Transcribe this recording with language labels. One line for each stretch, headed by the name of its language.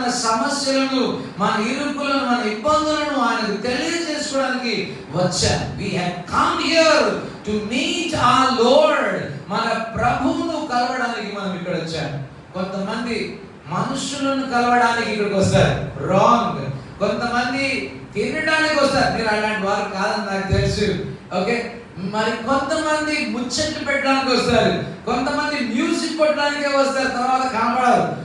Telugu: మన సమస్యలను, మన ఇరుకులను, మన ఇబ్బందులను ఆయనకు తెలియజేసుకోవడానికి వచ్చారు.
English: We have come here to meet our Lord.
Telugu: మన ప్రభువును కలవడానికి మనం ఇక్కడ వచ్చాం. కొంతమంది మనుషులను కలవడానికి ఇక్కడికి వస్తారు, రాంగ్. కొంతమంది తినడానికి వస్తారు, మీరు అలాంటి వారు కాదని నాకు తెలుసు. ఓకే, మరి కొంతమంది ముచ్చట్లు పెట్టడానికి వస్తారు, కొంతమంది మ్యూజిక్ కొట్టడానికే వస్తారు, తర్వాత కనబడరు.